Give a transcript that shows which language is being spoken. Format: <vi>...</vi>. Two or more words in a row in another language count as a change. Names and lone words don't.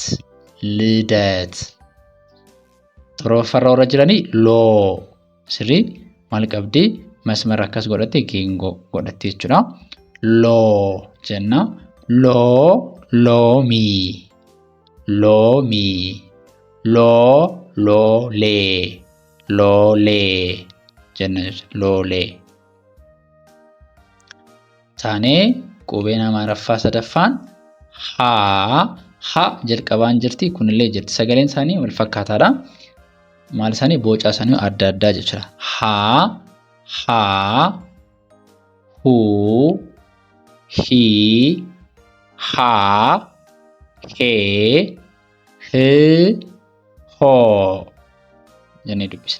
<om>Lidet. Toroffaarra warra jiranii loo. Sirrii maal qabdi? masmara akkas godhatte geengoo godhatte jechuudha. Loo jenna. Loo loomii. Loomii. Loo loolee. Loolee jenna jechuudha. Loolee. Taanee qubeen Amaaraffaa sadaffaan haa. Ha jalqabaan jirti kunillee jirti. Sagaleen isaanii wal fakkaataadha. Maal isaanii boca isaanii adda addaa jechuudha. Haa, haa, huu, hii, haa, hee, hii, hoo jennee dubbisna.</om>